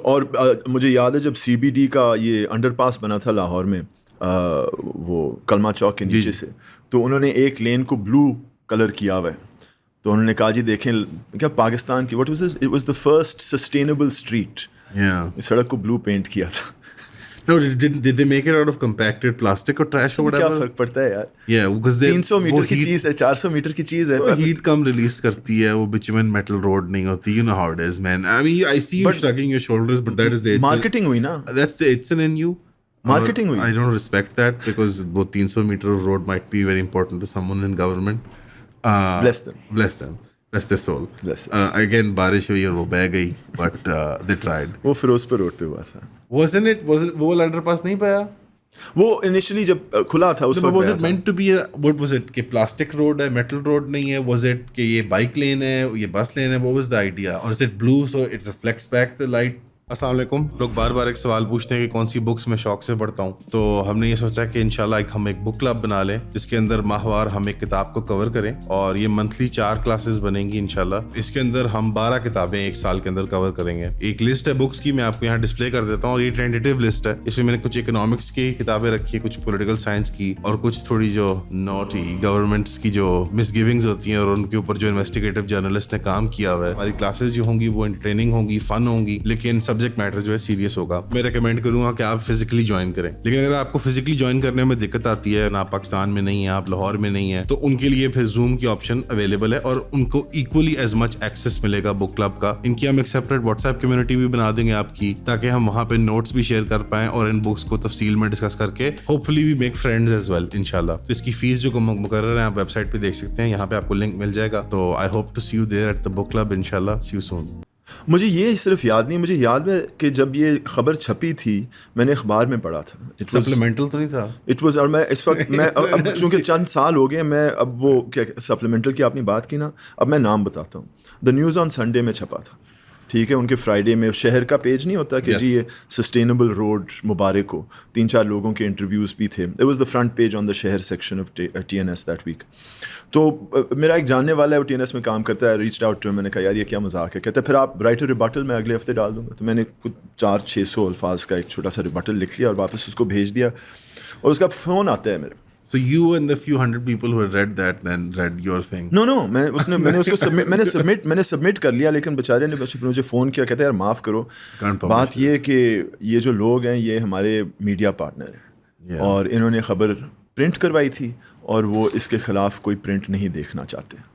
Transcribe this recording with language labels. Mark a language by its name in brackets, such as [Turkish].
[Urdu] اور مجھے یاد ہے جب CBD کا یہ انڈر پاس بنا تھا لاہور میں, وہ کلمہ چوک کے نیچے سے, تو انہوں نے ایک لین کو بلو کلر کیا ہوا ہے. تو انہوں نے کہا جی دیکھیں کیا پاکستان کی [English] It was the first sustainable street. [Urdu] اس سڑک کو بلو پینٹ کیا تھا. [English] No, did they make it out of compacted plastic or trash or whatever? [Urdu] کیا فرق پڑتا ہے یار. [English] Yeah, because [Urdu] 300 میٹر کی چیز ہے, 400 میٹر کی چیز ہے. ہیٹ کم ریلیز کرتی ہے, وہ bitumen metal road نہیں ہوتی. [English] You know how it is, man. I mean, I see you shrugging your shoulders, but that is the [Urdu] marketing ہوئی نا. [English] That's the itself in you. [Urdu] Marketing ہوئی. [English] I don't respect that because وہ 300 meter road might be very important to someone in government. Bless them. Bless them. Bless their soul. Bless Again, [Urdu] بارش ہوئی اور وہ بہ گئی, [English] but they tried. [Urdu] وہ Ferozepur road پہ ہوا تھا. [English] Wasn't it [Urdu] وہ انڈر پاس نہیں پایا؟ وہ انیشلی جب کھلا تھا اس وقت. [English] Was it meant to be what was it [Urdu] کہ پلاسٹک روڈ ہے, میٹل روڈ نہیں ہے? [English] Was it [Urdu] کہ یہ بائک لین ہے, یہ بس لین ہے? [English] What was the idea? Or is it blue so it reflects back the light? [Urdu] السلام علیکم. لوگ بار بار ایک سوال پوچھتے ہیں کہ کون سی بکس میں شوق سے پڑھتا ہوں, تو ہم نے یہ سوچا کہ انشاءاللہ ہم ایک بک کلب بنا لیں جس کے اندر ماہوار ہم ایک کتاب کو کور کریں, اور یہ منتھلی 4 کلاسز بنیں گی انشاءاللہ. اس کے اندر ہم 12 کتابیں ایک سال کے اندر کور کریں گے. ایک لسٹ ہے بکس کی, میں آپ کو یہاں ڈسپلے کر دیتا ہوں, اور یہ ٹینٹیٹیو لسٹ ہے. اس میں میں نے کچھ اکنامکس کی کتابیں رکھی ہیں, کچھ پولیٹیکل سائنس کی, اور کچھ تھوڑی جو نوٹی گورنمنٹس کی جو مس گیونگز ہوتی ہیں اور ان کے اوپر جو انویسٹیگیٹو جرنلسٹ نے کام کیا ہوا ہے. ہماری کلاسز جو ہوں گی وہ انٹرٹیننگ ہوں گی, فن ہوں گی, لیکن سبجیکٹ میٹر جو ہے سیریس ہوگا. میں ریکمینڈ کروں گا کہ آپ فزیکلی جوائن کریں, لیکن اگر آپ کو فزیکلی جوائن کرنے میں دقت آتی ہے, آپ پاکستان میں نہیں ہیں, آپ لاہور میں نہیں ہیں, تو ان کے لیے پھر زوم کی آپشن اویلیبل ہے, اور ان کو [English] equally as much access [Urdu] ملے گا بک کلب کا. ان کی ہم ایک سیپریٹ واٹس ایپ کمیونٹی بھی بنا دیں گے آپ کی, تاکہ ہم وہاں پہ نوٹس بھی شیئر کر پائیں اور ان بکس کو تفصیل میں ڈسکس کر کے [English] hopefully we make friends as well [Urdu] انشاءاللہ. تو اس کی فیس جو مقرر ہے آپ ویب سائٹ پہ دیکھ سکتے ہیں, یہاں پہ آپ کو لنک مل جائے گا. [English] تو I hope to see you there at the book club انشاءاللہ. See you soon. [Urdu] مجھے یہ صرف یاد نہیں, مجھے یاد ہے کہ جب یہ خبر چھپی تھی میں نے اخبار میں پڑھا تھا. سپلیمنٹل تو نہیں تھا [English] it was, [Urdu] اور میں اس وقت میں اب چونکہ چند سال ہو گئے, میں اب وہ کیا سپلیمنٹل کی آپ نے بات کی نا, اب میں نام بتاتا ہوں. دا نیوز آن سنڈے میں چھپا تھا, ٹھیک ہے, ان کے فرائیڈے میں شہر کا پیج نہیں ہوتا کہ جی یہ سسٹینیبل روڈ مبارک ہو, 3-4 لوگوں کے انٹرویوز بھی تھے. [English] It was the front page on the Shehr section of TNS that week. [Urdu] تو میرا ایک جاننے والا ہے, وہ TNS میں کام کرتا ہے, [English] reached out to, [Urdu] میں نے کہا یار یہ کیا مذاق ہے. کہتا ہے پھر آپ رائٹ ٹو ریبٹل میں اگلے ہفتے ڈال دوں گا. تو میں نے کچھ 400-600 الفاظ کا ایک چھوٹا سا ریبٹل لکھ لیا اور واپس اس کو بھیج دیا, اور اس کا فون آتا ہے میرے. [English] So you and the few hundred people who had read that then read your thing. [Urdu] No, میں نے اس کو میں نے سبمٹ کر لیا, لیکن بیچارے نے مجھے فون کیا, کہتے ہیں یار معاف کرو, بات یہ کہ یہ جو لوگ ہیں یہ ہمارے میڈیا پارٹنر ہیں, اور انہوں نے خبر پرنٹ کروائی تھی اور وہ اس کے خلاف کوئی پرنٹ نہیں دیکھنا چاہتے.